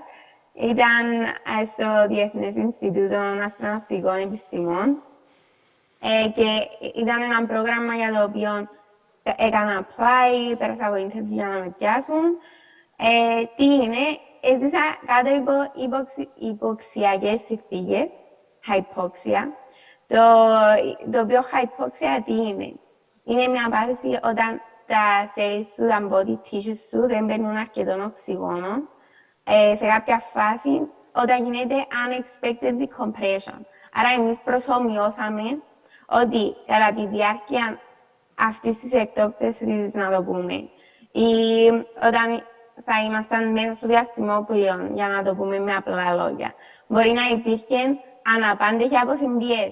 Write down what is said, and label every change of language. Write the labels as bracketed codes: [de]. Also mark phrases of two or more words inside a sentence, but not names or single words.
[el] Ήταν στο Διεθνές Ινστιτούτο Αστροναυτικών Επιστημών και ήταν ένα πρόγραμμα για το οποίο έκανα apply, πέρασα από interview για να με πιάσουν. Τι είναι, έζησα κάτω από υποξιακές συνθήκες, hypoxia. Το οποίο hypoxia τι είναι. Είναι μια πάθηση όταν τα cells σου, τα [en] body tissues [el] σου δεν παίρνουν αρκετό οξυγόνο σε κάποια φάση όταν γίνεται [en] unexpected decompression. [el] Άρα εμείς προσομοιώσαμε ότι κατά τη διάρκεια αυτής της εκτόξευσης, να το πούμε, ή όταν θα ήμασταν μέσα στο διαστημόπλαιο, για να το πούμε με απλά λόγια, μπορεί να υπήρχε αναπάντεχη αποσυμπίεση.